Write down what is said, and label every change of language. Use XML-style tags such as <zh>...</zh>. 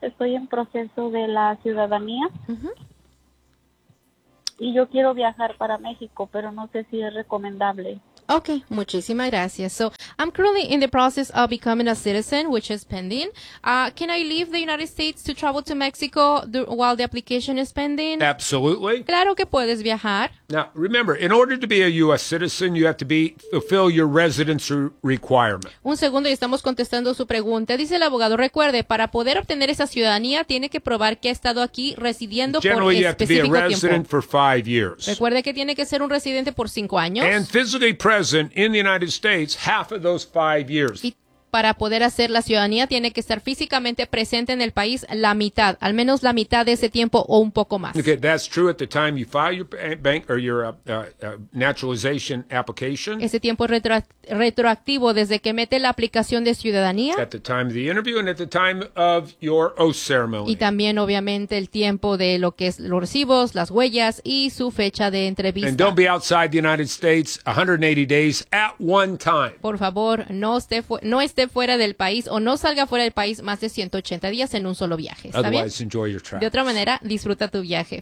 <es>Estoy en proceso de la ciudadanía. Uh-huh. Y yo quiero viajar para México, pero no sé si es recomendable. Okay, muchísimas gracias.</es> <en>So, I'm currently in the process of becoming a citizen, which is pending. Can I leave the United States to travel to Mexico while the application is pending? Absolutely.</en> <es>Claro que puedes viajar.</es> <en>Now, remember, in order to be a U.S. citizen, you have to fulfill your residency requirement.</en> <es>Un segundo, y estamos contestando su pregunta. Dice el abogado, recuerde, para poder obtener esa ciudadanía, tiene que probar que ha estado aquí residiendo por específico tiempo.</es> <en>Generally, you have to be a resident for 5 years.</en> <es>Recuerde que tiene que ser un residente por 5 años.</es> <en>And physically present in the United States half of those 5 years.</en> <es>Y para poder hacer la ciudadanía, tiene que estar físicamente presente en el país la mitad, al menos la mitad de ese tiempo o un poco más.</es> <en>Okay, that's true at the time you file your bank or your naturalization application.</en> <es>Ese tiempo es retroactivo desde que mete la aplicación de ciudadanía.</es> <en>At the time of the interview and at the time of your oath ceremony.</en> <es>Y también, obviamente, el tiempo de lo que es los recibos, las huellas y su fecha de entrevista.</es> <en>And don't be outside the United States 180 days at one time.</en> <es>Por favor, no esté fuera del país o no salga fuera del país más de 180 días en un solo viaje. ¿Está</es> <en>otherwise,</en> <es>bien?</es> <en>Enjoy your travels.</en> <es>De otra manera, disfruta tu viaje.</es>